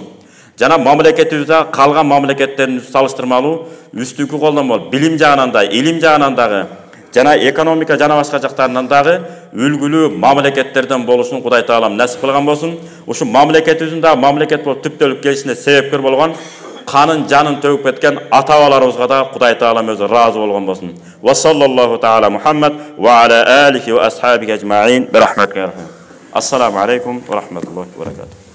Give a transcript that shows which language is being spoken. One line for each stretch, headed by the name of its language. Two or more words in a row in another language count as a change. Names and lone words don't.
Kyrgyz: Жана мамлекетибизде калган мамлекеттердин салыштырмалуу үстүнкү колдон болуп, билим жагынан да, илим жагынан дагы, жана экономика жана башка жактарынан дагы үлгүлүү мамлекеттерден болушун Кудай Таалам насип кылган болсун. Ушу мамлекетибиздин дагы мамлекет болуп түптөлүп келишине себепкер болгон, канын жанын төгүп кеткен ата-бабаларыбызга да Кудай Таалам өзү разы болгон болсун.
Arabic: وصلى الله تعالى على محمد وعلى آله وأصحابه أجمعين برحمتك. السلام عليكم ورحمة الله وبركاته.